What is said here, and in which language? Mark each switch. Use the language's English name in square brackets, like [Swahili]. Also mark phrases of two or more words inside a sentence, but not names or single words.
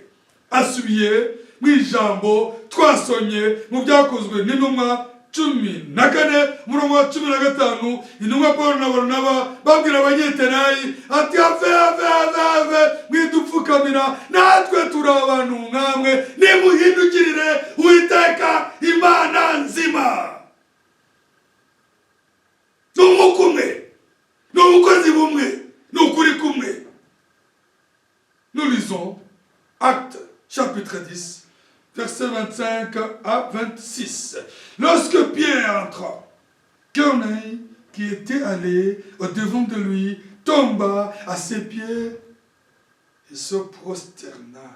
[Kinyarwanda] Asubiye mu ijambo twasomye mu byakozwe n'intumwa 14 umurongo wa 15, intumwa Paulo na Barinaba babwira abanyetenayi ati, ave mwidupfukamira, natwe turi abantu nkamwe, nimuhindukirire Uwiteka Imana nzima. N'umukumwe, n'umukozi bumwe, n'ukuri kumwe. [French] Nous lisons Actes chapitre 10 versets 25 à 26. Lorsque Pierre entra, Corneille, qui était allé au-devant de lui, tomba à ses pieds et se prosterna.